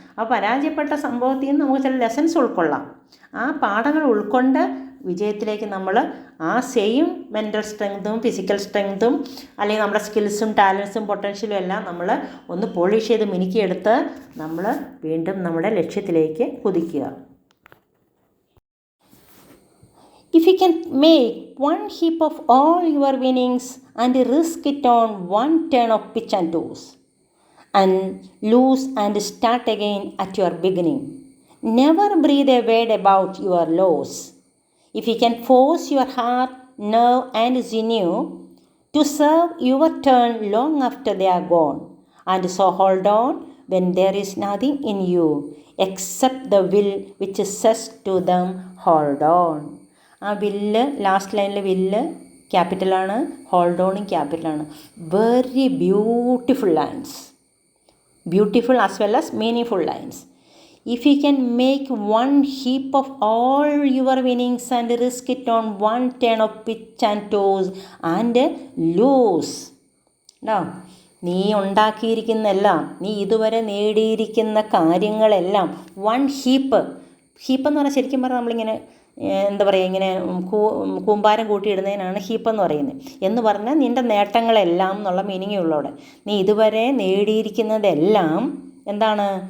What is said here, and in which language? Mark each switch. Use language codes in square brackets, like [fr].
[ml] ആ പരാജയപ്പെട്ട സംഭവത്തിൽ നിന്ന് നമുക്ക് ചില ലെസൺസ് ഉൾക്കൊള്ളാം. ആ പാഠങ്ങൾ ഉൾക്കൊണ്ട് വിജയത്തിലേക്ക് നമ്മൾ ആ സെയിം മെൻ്റൽ സ്ട്രെങ്തും ഫിസിക്കൽ സ്ട്രെങ്തും അല്ലെങ്കിൽ നമ്മുടെ സ്കിൽസും ടാലൻസും പൊട്ടൻഷ്യലും എല്ലാം നമ്മൾ ഒന്ന് പോളിഷ് ചെയ്ത് മിനുക്കിയെടുത്ത് നമ്മൾ വീണ്ടും നമ്മുടെ ലക്ഷ്യത്തിലേക്ക് കുതിക്കുക. [en] If you can make one heap of all your winnings and risk it on one turn of pitch and toss, and lose and start again at your beginning. Never breathe a word about your loss. If you can force your heart, nerve and sinew to serve your turn long after they are gone, and so hold on when there is nothing in you except the will which says to them, hold on. [ml] ആ വില്ല്, last ലൈനിലെ വില്ല് ക്യാപിറ്റലാണ്, hold ഓണും ക്യാപിറ്റലാണ്. [en] Very beautiful lines. Beautiful as well as meaningful lines. If you can make one heap of all your winnings and risk it on one turn of pitch and toss and lose. [ml] Now, നീ ഉണ്ടാക്കിയിരിക്കുന്നെല്ലാം, നീ ഇതുവരെ നേടിയിരിക്കുന്ന കാര്യങ്ങളെല്ലാം heap എന്ന് പറഞ്ഞാൽ ശരിക്കും പറഞ്ഞാൽ നമ്മളിങ്ങനെ എന്താ പറയുക, ഇങ്ങനെ കൂമ്പാരം കൂട്ടിയിടുന്നതിനാണ് ഹീപ്പ് എന്ന് പറയുന്നത്. എന്ന് പറഞ്ഞാൽ നിൻ്റെ നേട്ടങ്ങളെല്ലാം എന്നുള്ള മീനിങ്ങേ ഉള്ളവിടെ. നീ ഇതുവരെ നേടിയിരിക്കുന്നതെല്ലാം എന്താണ്?